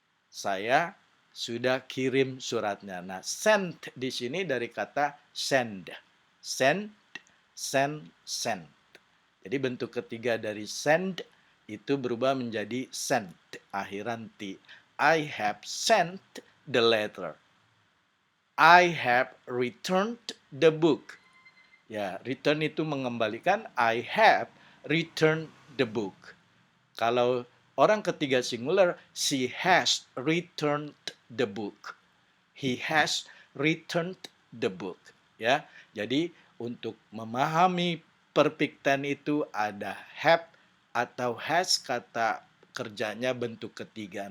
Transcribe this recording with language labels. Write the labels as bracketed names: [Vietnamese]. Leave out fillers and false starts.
[Indonesian] Saya sudah kirim suratnya. Nah, sent di sini dari kata send. Send, send, send. Jadi bentuk ketiga dari send itu berubah menjadi sent, akhiran T. [English] I have sent the letter. I have returned the book. [Indonesian] Ya, return itu mengembalikan. [English] I have returned the book. [Indonesian] Kalau orang ketiga singular, [English] she has returned the book. He has returned the book. [Indonesian] Ya, jadi untuk memahami perfect tense itu ada have atau has, kata kerjanya bentuk ketiga.